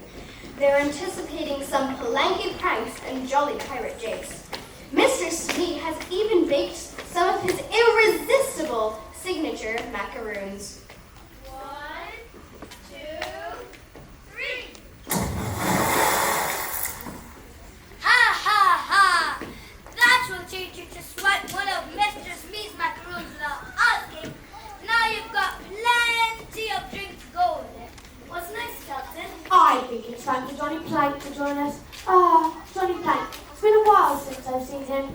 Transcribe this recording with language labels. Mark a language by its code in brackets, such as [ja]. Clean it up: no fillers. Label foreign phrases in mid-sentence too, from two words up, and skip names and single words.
[en] They're anticipating some palanque pranks and jolly pirate jakes. Mr. Smee has even baked some of his irresistible signature macaroons. 1, 2, 3. Ha ha ha! That will teach you to swipe one of Mr. Smee's macaroons without asking. Now you've got plenty of drink to go with it. What's next, Captain? I think it's time for Johnny Plank to join us. Johnny Plank. It's been a while since I've seen him.